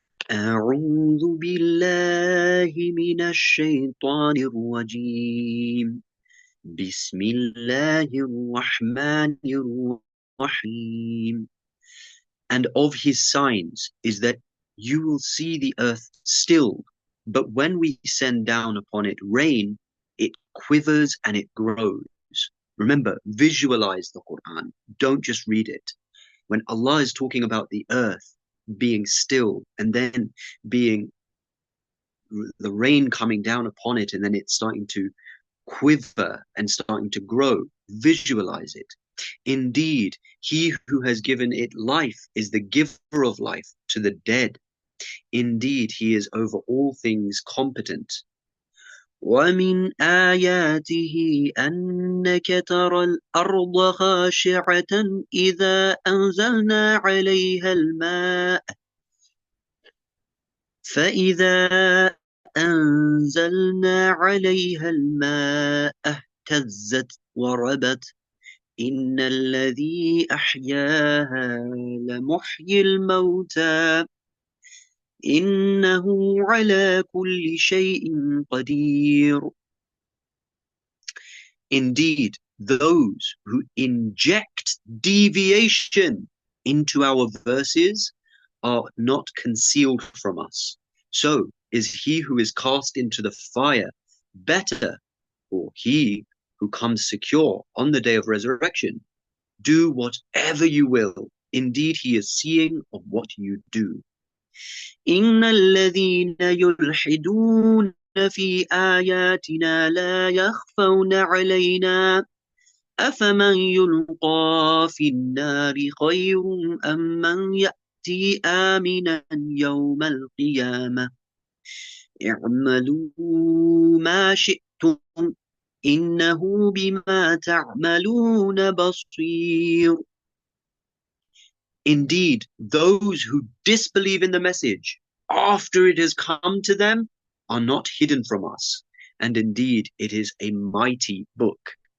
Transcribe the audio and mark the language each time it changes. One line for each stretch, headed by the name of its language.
Arabic: أعوذ بالله من الشيطان الرجيم بسم الله الرحمن الرحيم.
English: And of his signs is that you will see the earth still, but when we send down upon it rain, it quivers and it grows. Remember, visualize the Quran. Don't just read it. When Allah is talking about the earth being still and then being the rain coming down upon it and then it's starting to quiver and starting to grow, visualize it. Indeed, he who has given it life is the giver of life to the dead. Indeed, he is over all things competent.
Arabic: ومن آياته أنك ترى الأرض خاشعة إذا أنزلنا عليها الماء فإذا أنزلنا عليها الماء اهتزت وربت إن الذي أحياها لمحيي الموتى إنه على كل شيء قدير.
English: Indeed, those who inject deviation into our verses are not concealed from us. So is he who is cast into the fire better, or he who comes secure on the day of resurrection? Do whatever you will. Indeed, he is seeing of what you do.
Arabic: إن الذين يلحدون في آياتنا لا يخفون علينا أفمن يلقى في النار خير أم من يأتي آمنا يوم القيامة اعملوا ما شئتم إنه بما تعملون بصير.
English: Indeed, those who disbelieve in the message after it has come to them are not hidden from us. And indeed, it is a mighty book.